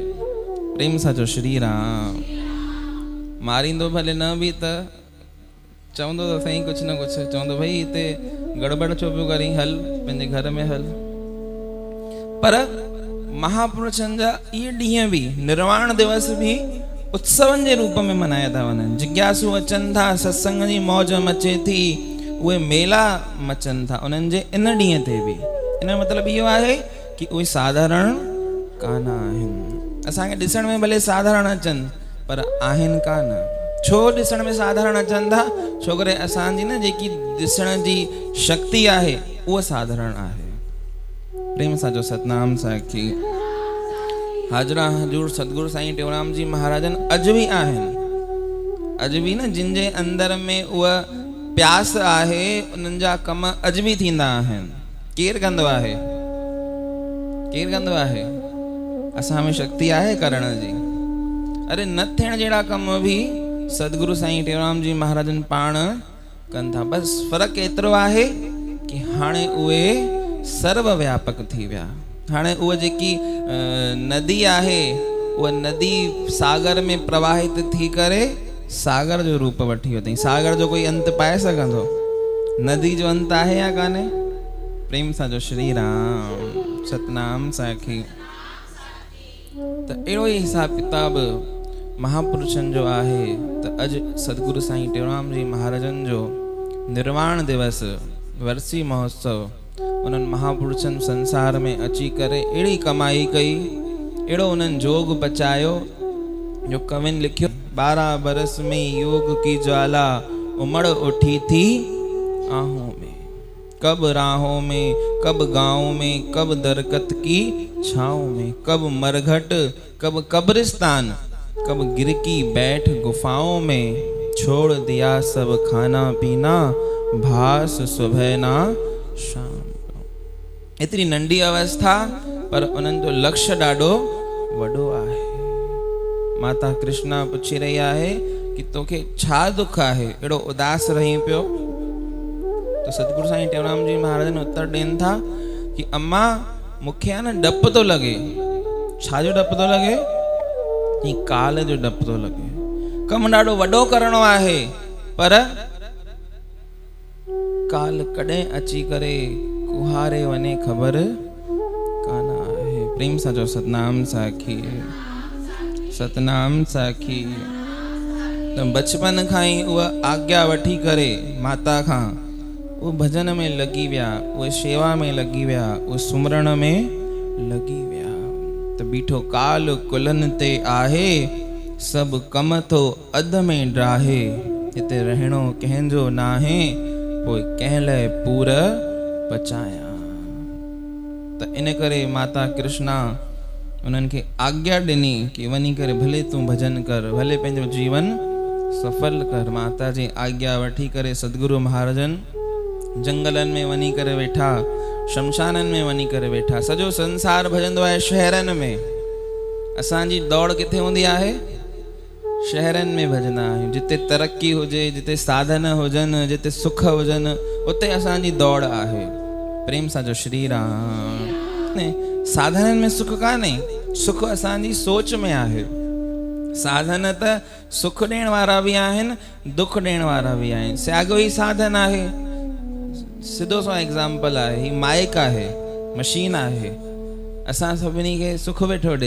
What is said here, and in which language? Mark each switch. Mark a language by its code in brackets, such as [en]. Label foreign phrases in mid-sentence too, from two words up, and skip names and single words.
[sd] प्रेम सां चओ श्री राम। मारींदो भले न बि त चवंदो त सही कुझु न कुझु, चवंदो भई हिते गड़बड़ छो पियो करी, हल पंहिंजे घर में हल। पर महापुरुषनि जा इहे ॾींहं बि, निर्वाण दिवस बि उत्सवनि जे रूप में मल्हाया था वञनि। जिज्ञासु अचनि था, सत्संग जी मौज मचे थी, उहे मेला मचनि था उन्हनि जे इन ॾींहं ते बि। इन जो मतिलबु इहो आहे कि उहे साधारण कान आहिनि। असांखे ॾिसण में भले साधारण अचनि, पर आहिनि कान। छो ॾिसण में साधारण अचनि था? छो करे असांजी न जेकी ॾिसण जी शक्ति आहे उहा साधारण आहे। प्रेम सां जो सतनाम साखी। हाजरा हजूर सतगुरु साईं टेऊंराम जी महाराजन अॼु बि आहिनि। अॼु बि न जिन जे अंदर में उहा प्यास आहे, उन्हनि जा कम अॼु बि थींदा आहिनि। केरु कंदो आहे? केरु कंदो आहे? असां में शक्ति आहे करण जी। अरे न थियण जहिड़ा कम बि सतगुरु साईं टेऊंराम जी महाराजन पाण कनि था। बसि फ़र्क़ु एतिरो आहे कि हाणे उहे सर्व व्यापक थी विया। हाणे उहा जेकी नदी आहे, उहा नदी सागर में प्रवाहित थी करे सागर जो रूप वठी वई। सागर जो कोई अंत पाए सघंदो? नदी जो अंत आहे या कान्हे? प्रेम सां जो श्री राम। सतनाम साखी। त अहिड़ो ई हिसाब किताब महापुरुषनि जो आहे। त अॼु सतगुरु साईं टेऊंराम जी महाराजनि जो निर्वाण दिवस, वरसी महोत्सव, उन्हनि महापुरुषनि संसार में अची करे अहिड़ी कमाई कई, अहिड़ो उन्हनि जोग बचायो जो कविन लिखियो, [hi] 12 बरस में योग की ज्वाला उमड़ उठी थी आहों में, कब राहों में, कब गाँव में, कब दरकत की छाँव में, कब मरघट, कब कब्रिस्तान, कब गिर की बैठ गुफाओं में, छोड़ दिया सब खाना पीना, भास सुबह ना शाम। [sd] एतिरी नंढी अवस्था, पर उन्हनि जो लक्ष्य ॾाढो वॾो आहे। माता कृष्णा पुछी रही आहे कि तोखे छा दुख आहे, अहिड़ो उदास रही पियो? तो सतगुरु साईं टेऊंराम जी महाराज उत्तर ॾियनि था कि अम्मा मूंखे आहे न डपु थो लॻे। छा जो डपु थो लॻे? कि काल जो डपु थो लॻे। कमु ॾाढो वॾो करणो आहे, पर काल कॾहिं अची करे कुहारे वञे ख़बर कान आहे। प्रेम सां जो सतनाम साखी। सतनाम साखी। त बचपन खां ई उहा आज्ञा वठी करे माता खां उहे भजन में लॻी विया, उहे शेवा में लॻी विया, उहे सुमरण में लॻी विया। त बीठो काल कुलनि ते आहे, सभु कम थो अध में ड्राहे, हिते रहणो कंहिंजो नाहे, पोइ कंहिं लाइ पूर पचाया। त इन करे माता कृष्णा उन्हनि खे आज्ञा ॾिनी कि वञी करे भले तूं भजन कर, भले पंहिंजो जीवन सफल कर। माता जी आज्ञा वठी करे सतगुरु महाराजनि जंगलनि में वञी करे वेठा, शमशाननि में वञी करे वेठा। सॼो संसार भजंदो आहे शहरनि में। असांजी दौड़ किथे हूंदी आहे? शहरनि में भजंदा आहियूं। जिते तरक़ी हुजे, जिते साधन हुजनि, जिते सुख हुजनि, उते असांजी दौड़ आहे। प्रेम सां जो श्री राम। साधननि में सुख कान्हे। सुख असांजी सोच में आहे। साधन त सुख ॾियण वारा बि आहिनि, दुख ॾियण वारा बि आहिनि। साॻियो ई साधन आहे। सिधो सो एग्जाम्पल आहे, ही माइक आहे, मशीन आहे, असां सभिनी खे सुख वेठो ॾे।